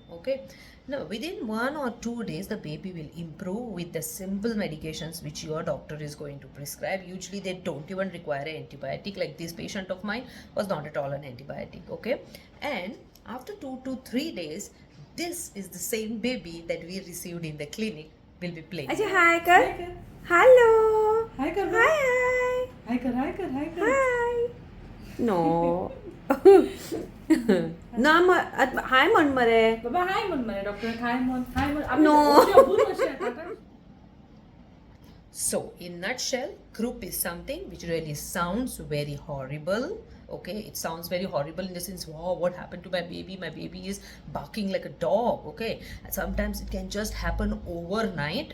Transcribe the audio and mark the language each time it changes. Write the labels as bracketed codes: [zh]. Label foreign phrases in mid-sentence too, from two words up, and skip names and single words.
[en] Okay, now within 1 or 2 days the baby will improve with the simple medications which your doctor is going to prescribe. Usually they don't even require an antibiotic. Like this patient of mine was not at all an antibiotic. Okay, and after 2 to 3 days, this is the same baby that we received in the clinic will be playing. [hi] अच्छा हाय कर हेलो हाय कर हाय हाय हाय कर हाय कर हाय कर [mr] हाय नो नाम हाय म्हण मरे बाबा हाय म्हण मरे डॉक्टर हाय म्हण [en] No. So in nutshell, croup is something which really sounds very horrible. Okay, it sounds very horrible in the sense, wow, what happened to my baby? My baby is barking like a dog. Okay, and sometimes it can just happen overnight.